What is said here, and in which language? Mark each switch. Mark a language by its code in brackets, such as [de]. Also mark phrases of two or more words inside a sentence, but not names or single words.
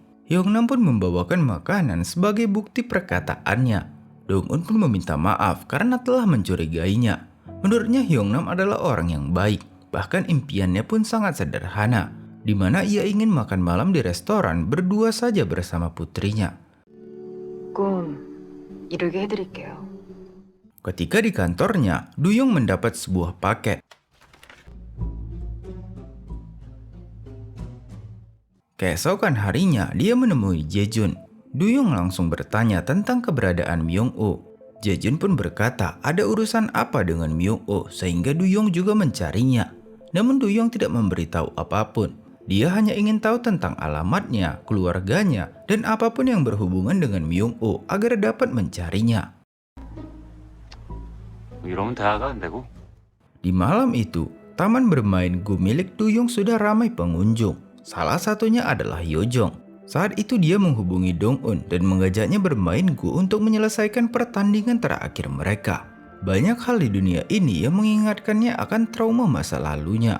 [id] Hyung-nam pun membawakan makanan sebagai bukti perkataannya. Dong-un pun meminta maaf karena telah mencurigainya. Menurutnya Hyung-nam adalah orang yang baik. Bahkan impiannya pun sangat sederhana, di mana ia ingin makan malam di restoran berdua saja bersama putrinya. [ko] 꿈 이루게 해드릴게요. [id] Ketika di kantornya, Duyong mendapat sebuah paket. Keesokan harinya, dia menemui Jae-jun. Duyong langsung bertanya tentang keberadaan Myung-oh. Jae-jun pun berkata ada urusan apa dengan Myung-oh sehingga Duyong juga mencarinya. Namun Duyong tidak memberitahu apapun. Dia hanya ingin tahu tentang alamatnya, keluarganya, dan apapun yang berhubungan dengan Myung-oh agar dapat mencarinya. [ko] 이러면 대화가 안 되고. [id] Di malam itu, taman bermain Go milik Duyong sudah ramai pengunjung. Salah satunya adalah Yojong. Saat itu dia menghubungi Dong-un dan mengajaknya bermain Go untuk menyelesaikan pertandingan terakhir mereka. Banyak hal di dunia ini yang mengingatkannya akan trauma masa lalunya.